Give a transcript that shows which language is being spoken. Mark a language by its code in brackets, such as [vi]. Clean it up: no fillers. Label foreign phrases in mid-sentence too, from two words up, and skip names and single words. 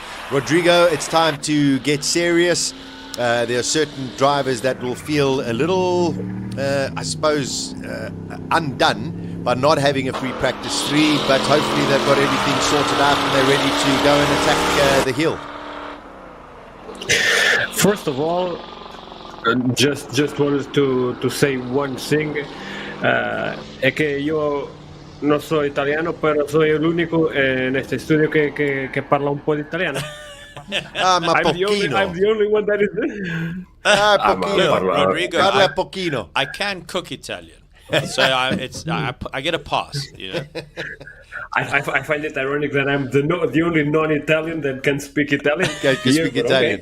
[en] Rodrigo, it's time to get serious. There are certain drivers that will feel a little, I suppose, undone by not having a free practice 3, but hopefully they've got everything sorted out and they're ready to go and attack the hill. First of all, just wanted to say one thing, [it] è che io non so italiano, però [es] soy el único en este estudio [it] que parla un po' di italiano. Ma [en] I'm the only one that is Rodrigo, [it] Parla pochino. [en] I can cook Italian, so I get a pass. You know. I find it ironic that I'm the only non-Italian that can speak Italian. Can speak Italian.